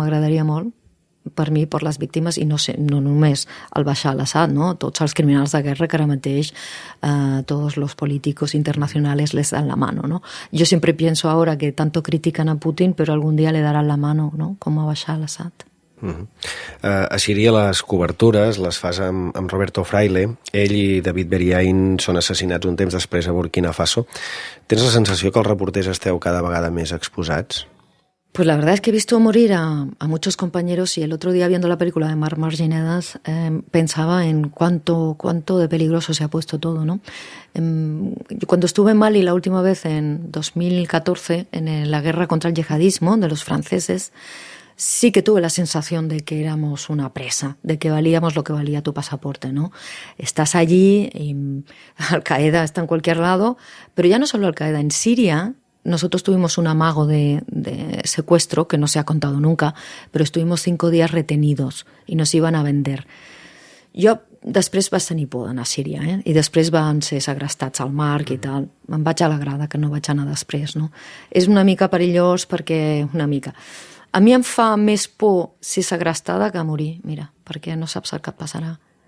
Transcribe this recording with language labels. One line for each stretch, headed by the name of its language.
Catalan: M'agradaria molt per mi, per les víctimes, i no només el Bashar al-Assad, ¿no? Tots els criminals de guerra que ara mateix todos los políticos internacionales les dan la mano, ¿no?
Spanish: Yo siempre pienso ahora que tanto critican a Putin, pero algún día le darán la mano, ¿no? Como a Bashar al-Assad.
Catalan: A Síria les cobertures les fas amb Roberto Fraile. Ell i David Beriain són assassinats un temps després a Burkina Faso. Tens la sensació que els reporters esteu cada vegada més exposats?
Spanish: Pues la verdad es que he visto morir a muchos compañeros y el otro día viendo la película de Marc Marginedas pensaba en cuánto de peligroso se ha puesto todo, ¿no? Cuando estuve en Mali la última vez en 2014 en la guerra contra el yihadismo de los franceses, sí que tuve la sensación de que éramos una presa, de que valíamos lo que valía tu pasaporte, ¿no? Estás allí y Al-Qaeda está en cualquier lado, pero ya no solo Al-Qaeda, en Siria nosotros tuvimos un amago de secuestro que no se ha contado nunca, pero estuvimos 5 días retenidos i nos iban a vender.
Catalan: Jo després vaig tenir por d'anar a Síria, i després van ser segrestats al Marc i tal. Em vaig alegrar que no vaig anar després, no? És una mica perillós perquè... A mi em fa més por ser segrestada que morir, mira, perquè no saps el que et passarà.